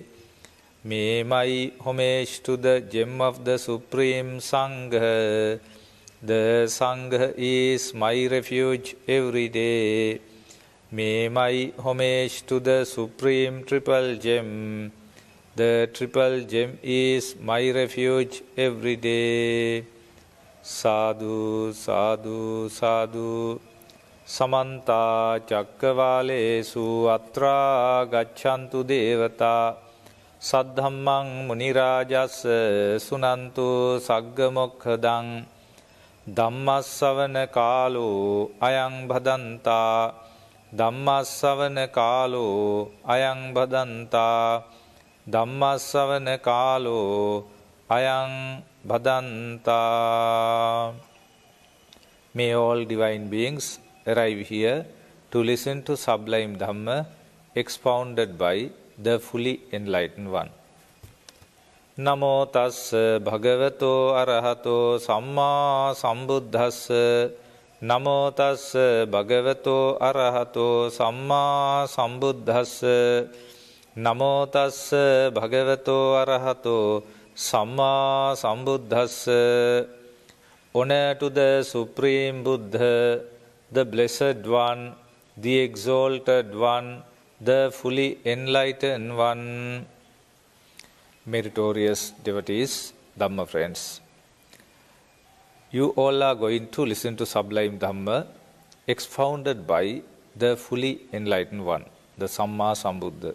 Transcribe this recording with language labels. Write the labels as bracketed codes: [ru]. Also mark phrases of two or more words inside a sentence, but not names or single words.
[en] May my homage to the gem of the Supreme Sangha. The Sangha is my refuge every day. May my homage to the Supreme Triple Gem. The Triple Gem is my refuge every day. [pi] Sadhu, sadhu, sadhu. Samanta cakkavalesu atra gachantu devata. Saddhammang munirajassa sunantu saggamokkadang. Dhammassavana kaalo ayang bhadanta. Dhammassavana kaalo ayang bhadanta. Dhammassavana kaalo ayang bhadanta. [en] May all divine beings arrive here to listen to sublime Dhamma expounded by the fully enlightened one. [pi] Namo tassa bhagavato arahato samma sambuddhassa. Namo tassa bhagavato arahato samma sambuddhassa. Namo tassa bhagavato arahato samma sambuddhassa. [en] Honor to the Supreme Buddha, the Blessed One, the Exalted One, the fully enlightened One. Meritorious devotees, Dhamma friends, you all are going to listen to sublime Dhamma expounded by the fully enlightened one, the [pi] Samma Sambuddha.